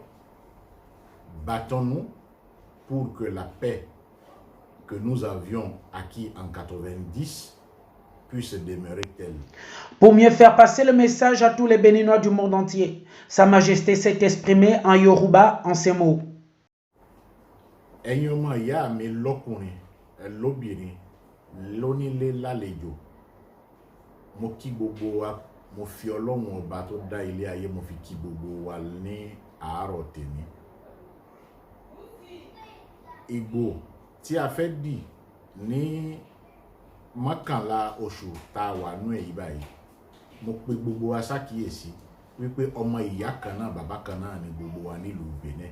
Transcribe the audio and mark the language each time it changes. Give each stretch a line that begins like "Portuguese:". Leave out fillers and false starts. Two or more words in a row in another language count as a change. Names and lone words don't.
French: Battons-nous pour que la paix que nous avions acquis en 90 puisse demeurer telle. Pour mieux faire passer le message à tous les Béninois du monde entier, Sa Majesté s'est exprimée en Yoruba en ces mots.
Yoruba: Enyoma ya mi lọ́kùnrin, lóbìnrin, lónílé lálejò. Mo kí gbogbo wa, mo fi Ọlọ́run ọba tó dá ilé ayé, mo fi kí gbogbo wa ní àárọ̀ tèmi. Ìgbò tí a fẹ́ dì ní mọ́kànlá oṣù tá a wà nú èyí báyìí, mo pe gbogbo wa ṣàkíyèsí wípé ọmọ ìyá kan náà bàbá kan náà ni gbogbo wa nílùú Benin.